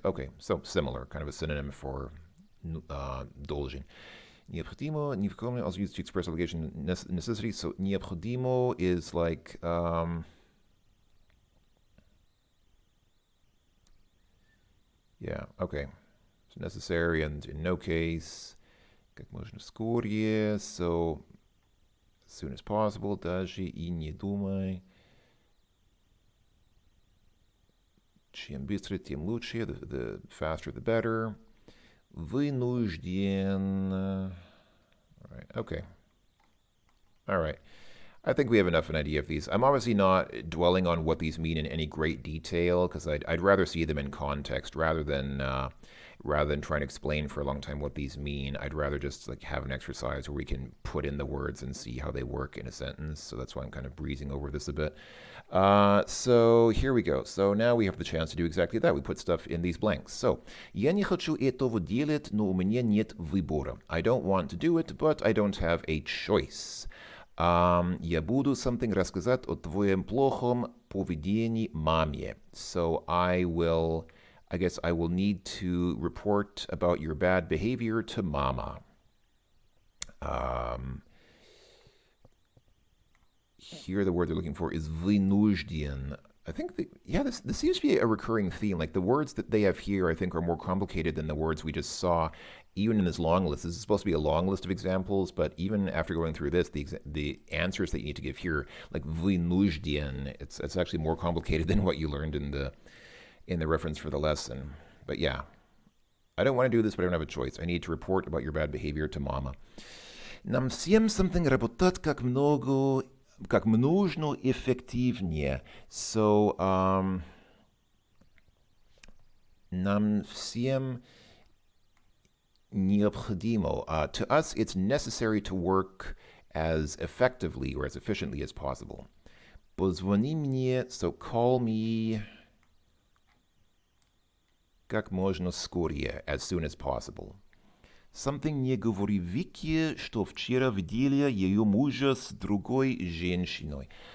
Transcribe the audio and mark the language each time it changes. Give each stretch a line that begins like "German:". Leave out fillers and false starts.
English: Okay, so similar, kind of a synonym for должен. Необходимо, необходимо, also used to express obligation necessity. So необходимо is like yeah, okay. So necessary and in no case.
Russian: Как можно скорее,
English: so as soon as possible,
Russian: даже и не думай. Чем быстрее, тем лучше.
English: The faster, the better. Вынужден. All right, okay. All right. I think we have enough of an idea of these. I'm obviously not dwelling on what these mean in any great detail because I'd rather see them in context rather than trying to explain for a long time what these mean. I'd rather just like have an exercise where we can put in the words and see how they work in a sentence. So that's why I'm kind of breezing over this a bit. So here we go. So now we have the chance to do exactly that. We put stuff in these blanks.
Russian: So я не хочу этого делать, но у меня нет выбора.
English: I don't want to do it, but I don't have a choice.
Russian: Я буду something рассказать о твоем плохом поведении маме.
English: So I guess I will need to report about your bad behavior to mama. Here the word they're looking for is вынужден. I think this seems to be a recurring theme. Like the words that they have here, I think, are more complicated than the words we just saw, even in this long list. This is supposed to be a long list of examples, but even after going through this, the answers that you need to give here, like вынужден, it's actually more complicated than what you learned in the reference for the lesson. But yeah, I don't want to do this, but I don't have a choice. I need to report about your bad behavior to mama.
Russian: Нам всем something работать как нужно эффективнее. So, нам всем необходимо.
English: To us, it's necessary to work as effectively or as efficiently as possible.
Russian: Позвони мне,
English: so call me
Russian: как можно скорее,
English: as soon as possible.
Russian: Something не говори Вике, что вчера видели ее мужа с другой женщиной.